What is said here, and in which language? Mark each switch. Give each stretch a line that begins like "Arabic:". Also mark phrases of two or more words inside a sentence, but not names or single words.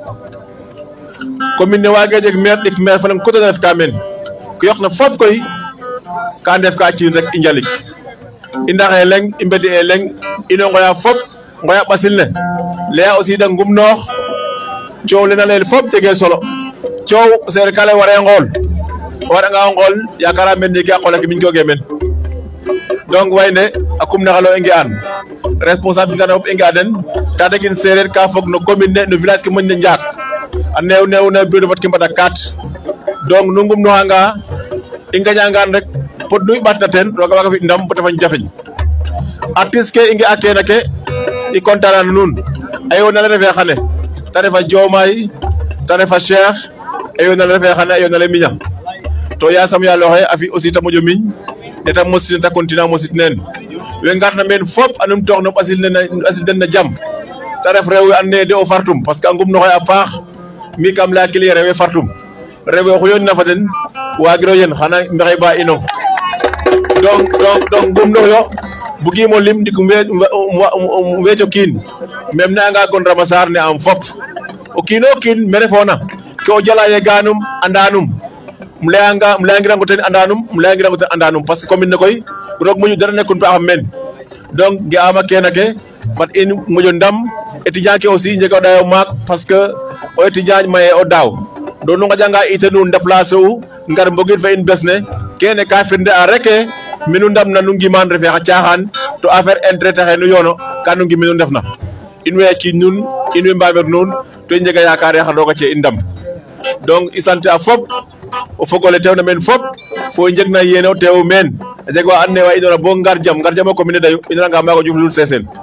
Serer: commune ne waage jeg maire ɗik maire fa leŋ coté na ref ka meen ke yoqna fop koy ka ndef ka ciin rek i njalik i ndaxe leŋ i mbedi'e leŋ ino ngoya fop ngoya ɓasil ne leya aussi da ngumnoox coow le na leel fop jege solo coow seere ka lay ware ngool o waɗanga o ngool yakara men ndiki a qool ake miñ koge men donc Wayne a kum naxalo i nge'an responsable ngana fop i nge'a den Tataguine sereer ka fog no commune ne no village ke moƴna njaak a neew na
French: bureau de vote
Serer: ke mbada 4 donc nu ngumnooxanga i ngañangan rek pod nu i ɓaatna teen roga waaga fi ndam bata fañ jafeñ artiste ke i nge'a kene ke i content na nuun a yoona le refe xane ta refa Diomaye ta refa Cheikh a yoona le refe xane a yoona le miña to yasam yaal oxe a fi aussi ta moƴo miñ ne ta mosit ta continuer mosit neen we ngarna meen fop a numtoox no ɓasil den na jam ta ref rew we and naye de o fartum
French: parce que
Serer: a ngumnoxe a paax mi kam laya kili rewe fartum rewe oxu yoonina fa den waagiro yen xana mbexey ba ino donc ngumnoxyo bugimo lim ndik weeco kiin même nanga gon Rama Sarr ne am fop o kiino kiin me refoona ke o jala ye ganum andanum um leyangirango ten andanum
French: parce que
Serer: commune ne koy roog moƴu dara nekun to axam meen donc ge'ama kene ke fat in moƴo ndam étudiant ke aussi njega o ɗayo maak
French: parce que
Serer: o étudiant maye o daaw do nu ngaƴanga ite nu déplacer u ngar mbogir fa in bes ne kene ka firnde a reke minu ndamna nu ngiman refe xa caaxaan to
French: affaire intérêt
Serer: taxe nu yoono ka nu ngi minu ndefna in way a ciiñ nuun in way mbamir nuun to i njega yaakaar xan roga ci in ndam donc i sant a fop o fogole teewna meen fop fo i njegna yéene o teew meen a jeg wa and naye wa inoora bo ngar jam o commune dayu i nananga maaga Diouf Loul Sesene